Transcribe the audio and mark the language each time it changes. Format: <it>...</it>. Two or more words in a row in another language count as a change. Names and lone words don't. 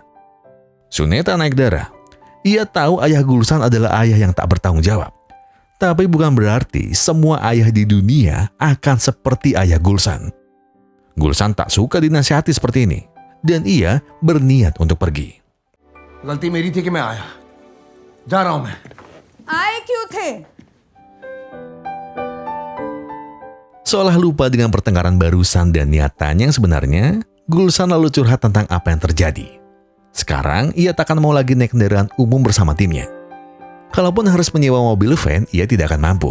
<id>Suneta naik darah. Ia tahu ayah Gulsan adalah ayah yang tak bertanggung jawab. Tapi bukan berarti semua ayah di dunia akan seperti ayah Gulsan. Gulsan tak suka dinasihati seperti ini. Dan ia berniat untuk pergi.</id> <hi>गलती मेरी थी कि मैं आया जा रहा हूं मैं आए क्यों थे?</hi> <id>Seolah lupa dengan pertengkaran barusan dan niatannya yang sebenarnya, Gulsan lalu curhat tentang apa yang terjadi. Sekarang ia takkan mau lagi naik kendaraan umum bersama timnya. Kalaupun harus menyewa mobil van, ia tidak akan mampu.</id>